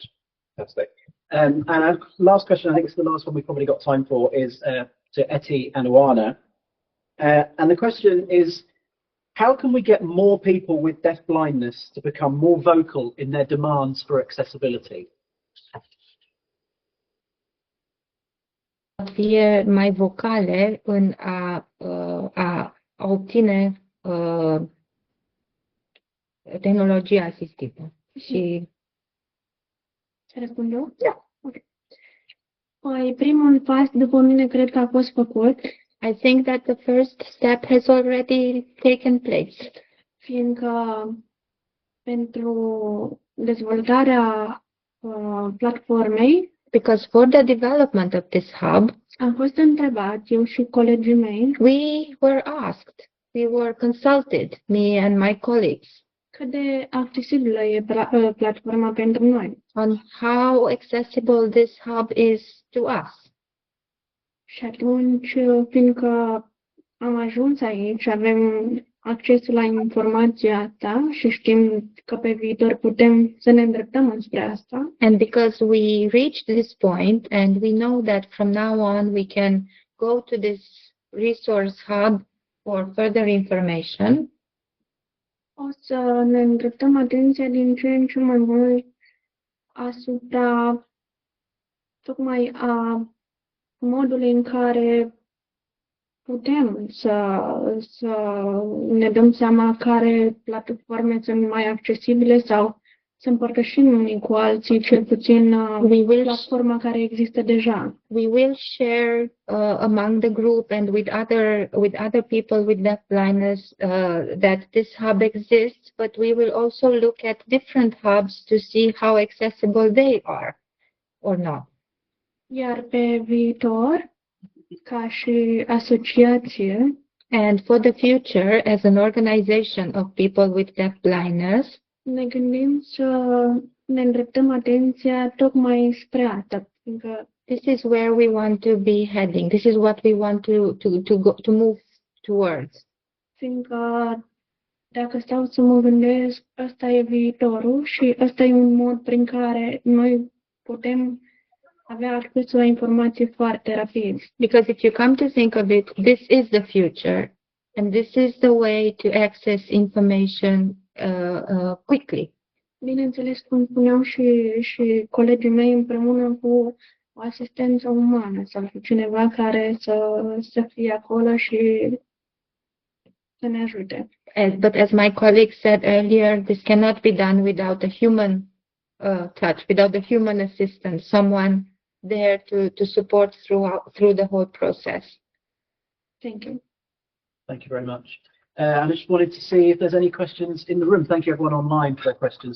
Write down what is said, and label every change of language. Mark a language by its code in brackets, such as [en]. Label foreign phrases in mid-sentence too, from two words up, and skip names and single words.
[en] That's it. And our last question, I think it's the last one we've probably got time for, is to Eti and Oana. And the question is, how can we get more people with deafblindness to become more vocal in their demands for accessibility? [ro] Fie mai vocale în a obține tehnologia asistivă. Și Să răspund eu? Da. Okay. Păi, primul pas, după mine, cred că a fost făcut. [en] I think that the first step has already taken place. [ro] Fiindcă pentru dezvoltarea platformei, [en] because for the development of this hub, [ro] am fost întrebat, eu și colegii mei, [en] we were asked, we were consulted, me and my colleagues, [ro] cât de accesibilă e platforma pentru noi. [en] On how accessible this hub is to us. [ro] Și atunci, fiindcă am ajuns aici, avem accesul la informația asta și știm că pe viitor putem să ne îndreptăm înspre asta. [en] And because we reached this point and we know that from now on we can go to this resource hub for further information, [ro] O să ne îndreptăm atenția din ce în ce mai mult asupra tocmai a modului în care putem să ne dăm seama care platforme sunt mai accesibile sau să împărtășim unii cu alții, cel puțin platforma care există deja. [en] we will share among the group and with other people with deafblindness that this hub exists, but we will also look at different hubs to see how accessible they are or not. [ro] Iar pe viitor, ca și asociație, [en] And for the future, as an organization of people with deafblindness, [ro] ne gândim să ne îndreptăm atenția tocmai spre asta, fiindcă [en] this is where we want to be heading. This is what we want to move towards. [ro] Dacă stau să mă gândesc, ăsta e viitorul și ăsta e un mod prin care noi putem avea acces la informație foarte rapid. [en] Because if you come to think of it, this is the future, and this is the way to access information quickly. [ro] Bineînțeles, cum spuneau și colegii mei, împreună cu o asistență umană sau cu cineva care să fie acolo și să ne ajute. [en] But as my colleague said earlier, this cannot be done without a human touch, without the human assistance, someone there to support through the whole process. Thank you. Thank you very much. I just wanted to see if there's any questions in the room. Thank you everyone online for their questions.